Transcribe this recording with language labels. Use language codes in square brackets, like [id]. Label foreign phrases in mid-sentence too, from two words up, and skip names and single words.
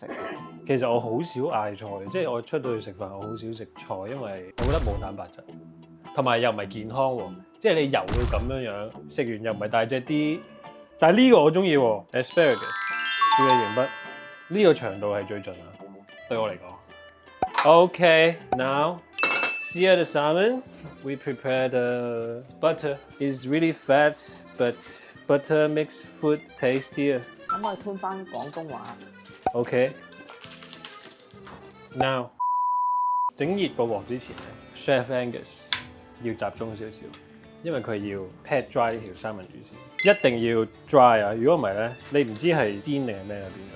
[yue] 其實我好少嗌菜，即係我出到去食飯，我好少食菜，因為我覺得冇蛋白質，同埋又唔係健康喎。即係你油到咁樣樣，食完又唔係大隻啲。但係呢個我中意喎 ，asparagus 處理完畢，呢個長度係最盡啊，對我嚟講。 [en] Okay, now sear the salmon. We prepare the butter. It's really fat, but butter makes food tastier. [yue] 可唔可以吞翻廣東話 [en] Okay. Now [yue] 整熱個鑊之前咧 ，Chef Angus 要集中少少，因為佢要 [en] pat dry [yue] 呢條三文魚先，一定要 dry 啊！如果唔係咧，你唔知係煎定係咩啊變咗。